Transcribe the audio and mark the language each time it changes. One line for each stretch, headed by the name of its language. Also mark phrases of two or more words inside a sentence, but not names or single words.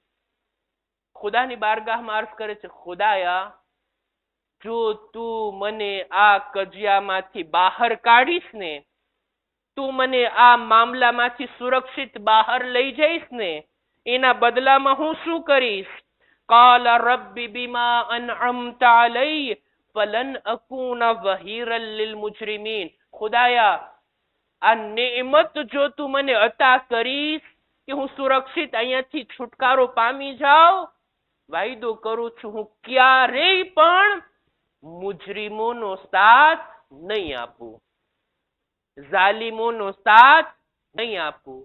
Gujarati: ખુદાની બારગાહમાં અર્જ કરે છે, ખુદાયા, જો તું મને આ કજિયામાંથી બહાર કાઢીશ ને, તું મને આ મામલામાંથી સુરક્ષિત બહાર લઈ જઈશ ને, એના બદલામાં હું શું કરીશ?
Arabic: قال رب بما أنعمت علي فلن أكون ظهيرا للمجرمين.
Gujarati: ખુદાયા, આ નેમત જો તું મને અતા કરીશ કે હું સુરક્ષિત અહીંયાથી છુટકારો પામી જાઉં, વાયદો કરું છું હું ક્યારેય પણ મુજરીમોનો સાથ નહીં આપું, ઝાલિમોનો સાથ નહીં આપું.